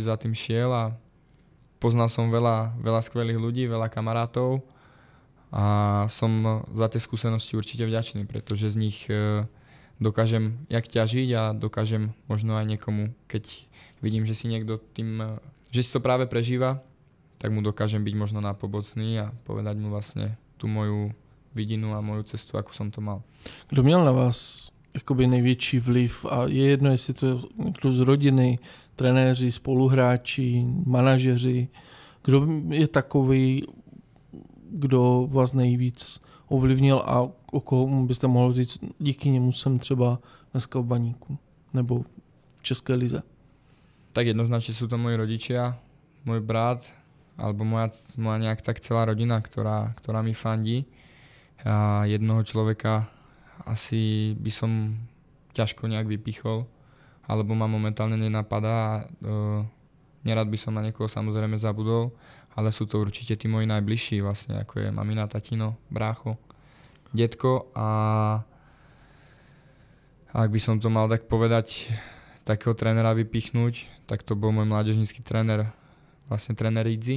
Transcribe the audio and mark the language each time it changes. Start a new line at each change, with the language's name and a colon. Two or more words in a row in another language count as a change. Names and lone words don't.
Slovak: za tým šiel a poznal som veľa skvelých ľudí, veľa kamarátov a som za tie skúsenosti určite vďačný, pretože z nich dokážem jak ťažiť a dokážem možno aj niekomu, keď vidím, že si niekto tým, že si to práve prežíva, tak mu dokážem byť možno nápomocný a povedať mu vlastne tú moju vidinu a moju cestu, ako som to mal.
Czech: Kdo měl na vás jakoby největší vliv a je jedno, jestli to je někdo z rodiny, trenéři, spoluhráči, manažeři, kdo je takový, kdo vás nejvíc ovlivnil a o koho byste mohl říct, díky němu jsem třeba dneska v Baníku nebo v České lize?
Slovak: Tak jednoznačne sú to moji rodičia, môj brat, alebo moja nejak tak celá rodina, ktorá mi fandí. A jednoho človeka asi by som ťažko nejak vypichol, alebo ma momentálne nenapadá a nerad by som na niekoho samozrejme zabudol, ale sú to určite tí moji najbližší, vlastne ako je mamina, tatino, brácho, detko a ak by som to mal tak povedať, takého trénera vypichnúť, tak to bol môj mládežnícky tréner, vlastne tréner Ridzi.